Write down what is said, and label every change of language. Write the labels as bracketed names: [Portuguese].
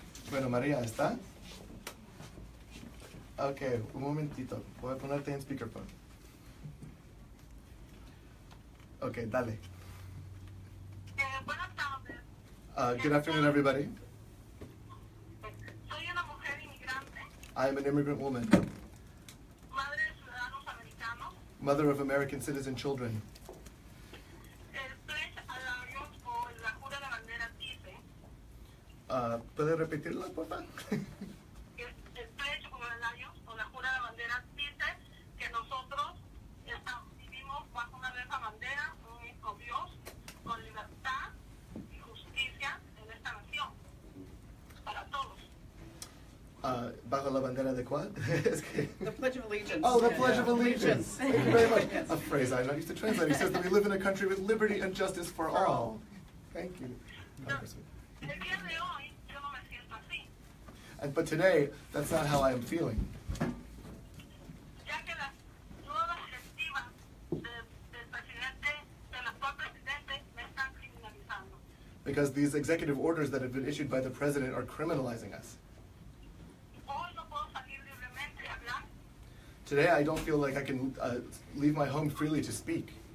[Spanish] Bueno, María, ¿está? Ok, un momentito. Voy a ponerte en speakerphone. Ok, dale. Buenas tardes. [English] Good afternoon, everybody. [Spanish] Soy una mujer inmigrante, [English] I am an immigrant woman, [Spanish] madre de ciudadanos americanos. [English] mother of American citizen children. [Spanish] El pledge a labios o la jura de bandera dice, ¿Puede repetirla, por favor? el pledge o los labios o la jura de bandera dice que nosotros vivimos bajo una misma bandera, un mismo Dios, con libertad y justicia en esta nación, para todos. ¿Bajo la bandera de cuál? Es que... [English] The Pledge of Allegiance. Oh, the Pledge of Allegiance. Thank you very much. Yes. A phrase I'm not used to translating. It says that we live in a country with liberty and justice for all. Thank you. [Spanish] El día de hoy yo no me siento así, [English] But today, that's not how I am feeling. [Spanish] ya que las nuevas directivas del presidente, del actual presidente, me están criminalizando. [English] Because these executive orders that have been issued by the president are criminalizing us. [Spanish] Hoy no puedo salir libremente a hablar [English] Today, I don't feel like I can leave my home freely to speak